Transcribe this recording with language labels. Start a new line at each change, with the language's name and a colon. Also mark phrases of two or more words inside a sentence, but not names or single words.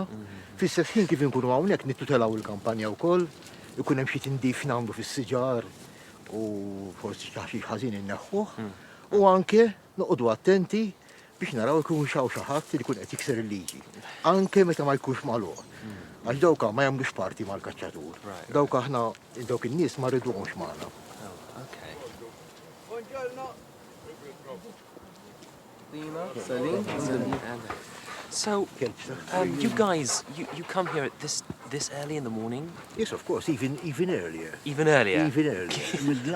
Maltese: Fis-stess ħin kif inkunu hawnhekk nittutelaw il-kampanja wkoll, ikun hemm xi tindif nagħmlu fis-siġar u forsi xi ħażin inneħħuh. U anke noqogħdu attenti biex naraw ikun xaw xi ħadd li jkun qed jikser il-liġi. Anke meta ma jkunx magħluq. Għax dawka ma jagħmlux parti mal-kaċċatur. Dawk aħna dawk in-nies ma rridhomx magħna. Okay.
English: So, you guys, you come here at this early in the morning? Yes, of course, even earlier. Even earlier? Even earlier.